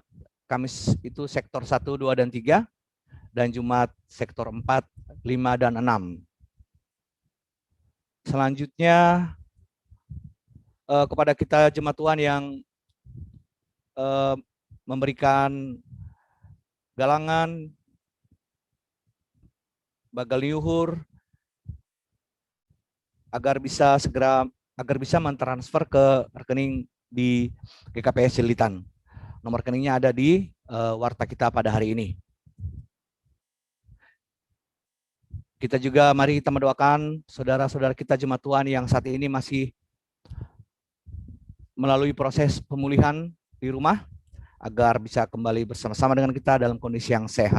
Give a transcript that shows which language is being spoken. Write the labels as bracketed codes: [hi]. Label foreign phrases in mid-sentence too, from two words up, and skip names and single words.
[id] Kamis itu sektor 1, 2, dan 3, dan Jumat sektor 4, 5, dan 6. Selanjutnya, kepada kita jemaat Tuhan yang memberikan galangan, bagal liuhur, agar bisa mentransfer ke rekening di GKPS Cililitan. Nomor rekeningnya ada di warta kita pada hari ini. Kita juga mari kita mendoakan saudara-saudara kita jemaat Tuhan yang saat ini masih melalui proses pemulihan di rumah agar bisa kembali bersama-sama dengan kita dalam kondisi yang sehat.